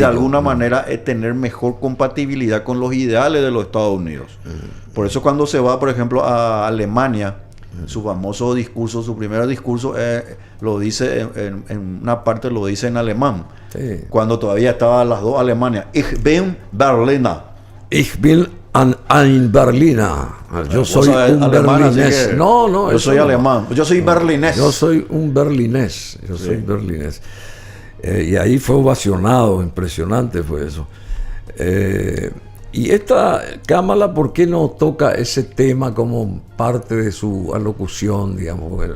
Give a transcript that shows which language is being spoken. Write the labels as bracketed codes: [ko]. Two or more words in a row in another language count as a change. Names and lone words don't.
[es] alguna manera tener mejor compatibilidad con los ideales de los Estados Unidos. Por eso cuando se va, por ejemplo, a Alemania, su famoso discurso, su primer discurso, lo dice en una parte lo dice en alemán. Sí. Cuando todavía estaban las dos Alemanias. [de] Ich bin Berliner. Ich bin ein Berliner. [es] Yo Vos soy sos un alemán, así berlinés. que No, yo eso soy no. alemán. Yo soy berlinés. Yo soy un berlinés. Yo soy berlinés. Y ahí fue ovacionado, impresionante fue eso. Y esta Kamala, ¿por qué no toca ese tema como parte de su alocución, digamos?